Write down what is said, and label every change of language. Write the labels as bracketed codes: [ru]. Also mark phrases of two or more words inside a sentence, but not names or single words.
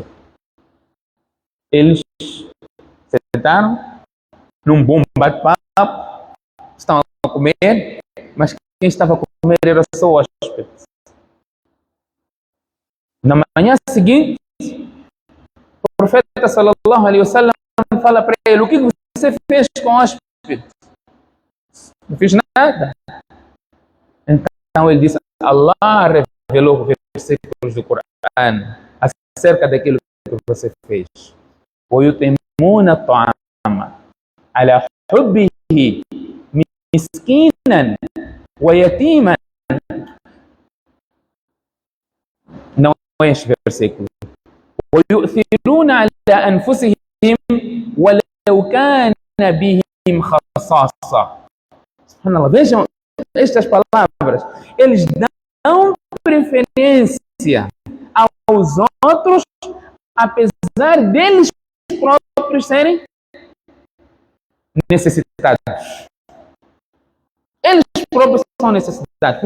[pt] Eles sentaram num bom bate-papo, estão a comer, mas quem estava a comer era só o hóspede. Na manhã seguinte, o profeta [ar] صلى الله عليه وسلم [pt] fala para ele, o que você fez com o hóspede? Não fiz nada. Então ele disse, Allah revelou versículos do Coran acerca daquilo que você fez. [ar] وَيُطِعِمُونَ الطَّعَامَ عَلَى حُبِّهِ مِسْكِينًا وَيَتِيمًا. [pt] Não é este versículo. [ar] وَيُؤْثِرُونَ عَلَى أَنفُسِهِمْ وَلَوْ كَانَ بِهِمْ خَصَاصَةٌ. [pt] Subhanallah, vejam estas palavras. Eles dão preferência aos outros, apesar deles próprios serem necessitados. Eles próprios são necessitados.